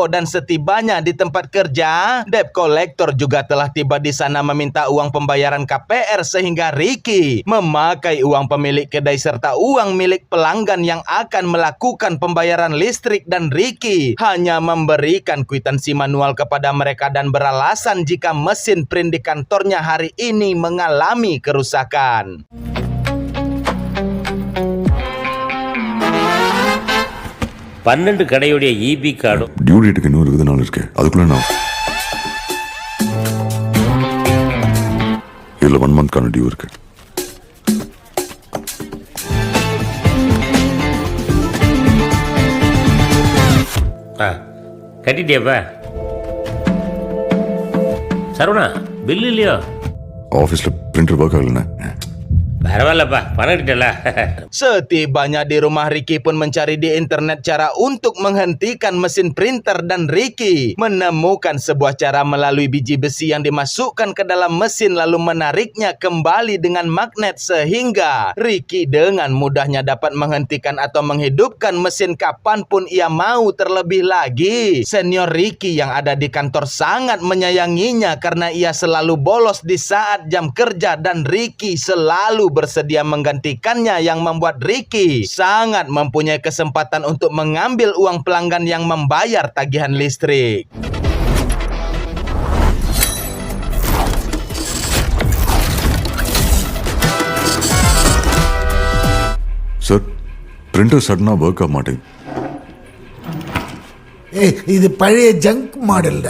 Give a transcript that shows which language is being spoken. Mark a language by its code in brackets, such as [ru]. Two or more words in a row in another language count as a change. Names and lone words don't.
[id] Dan setibanya di tempat kerja, [en] debt collector [id] juga telah tiba di sana meminta uang pembayaran KPR sehingga Ricky memakai uang pemilik kedai serta uang milik pelanggan yang akan melakukan pembayaran listrik, dan Ricky hanya memberikan kwitansi manual kepada mereka dan beralasan jika mesin print di kantornya hari ini mengalami kerusakan. [ta] பன்னெண்டு கடையுடைய இபி கார்டும் டியூ டேட்டுக்கு இன்னும் 20 நாள் இருக்கு. அதுக்குள்ள நான் இதுல 1 மந்த்க்கான டியூ இருக்கு. கட்டிட்டியாப்பா? சரவணா, பில் இல்லையோ? ஆஃபீஸ்ல [en] printer work [ta] ஆகலண்ணே. பரவாயில்லப்பா, பணம் கிட்டல. [id] Setibanya di rumah, Ricky pun mencari di internet cara untuk menghentikan mesin printer, dan Ricky menemukan sebuah cara melalui biji besi yang dimasukkan ke dalam mesin lalu menariknya kembali dengan magnet sehingga Ricky dengan mudahnya dapat menghentikan atau menghidupkan mesin kapanpun ia mau. Terlebih lagi, senior Ricky yang ada di kantor sangat menyayanginya karena ia selalu bolos di saat jam kerja, dan Ricky selalu bersedia menggantikannya, yang membuat Ricky sangat mempunyai kesempatan untuk mengambil uang pelanggan yang membayar tagihan listrik. [ta] சார், பிரிண்டர் சடனா ஒர்க் ஆக மாட்டேங்குது. இது பழைய ஜங்க் மாடல்டா.